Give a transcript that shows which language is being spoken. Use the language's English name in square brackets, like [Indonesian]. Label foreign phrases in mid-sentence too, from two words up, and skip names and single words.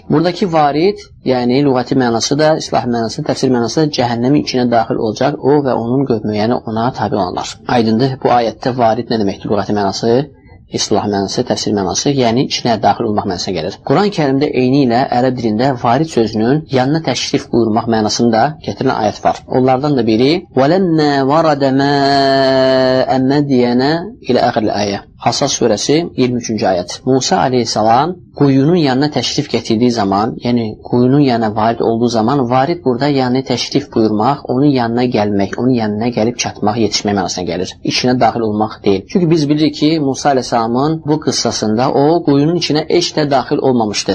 [Azerbaijani] Buradakı varid, yəni lüğəti mənası da, islahi mənası, təfsir mənası da cəhənnəmin içinə daxil olacaq o və onun qövmü, yəni ona tabi olanlar. Aydındır, bu ayətdə varid nə deməkdir lüğəti mənası? İslah mənası, təfsir mənası, yəni içinə daxil olmaq mənasına gəlir. Quran-Kərimdə eyni ilə ərəb dilində varid sözünün yanına təşrif buyurmaq mənasında gətirilən ayət var. Onlardan da biri [Arabic] وَلَمَّا وَرَدَ مَاءَ مَدْيَنَ [Azerbaijani] ilə əxirli ayə. Hasas surəsi 23-cü ayət. Musa aleyhissalam quyunun yanına təşrif gətirdiyi zaman, yəni quyunun yanına varid olduğu zaman, varid burada yəni təşrif buyurmaq, onun yanına gəlmək, onun yanına gəlib çatmaq, yetişmək mənasına gəlir. İçinə daxil olmaq deyil. Çünki biz bilirik ki, Musa aleyhissalamın bu qıssasında o quyunun içinə heç də daxil olmamışdı.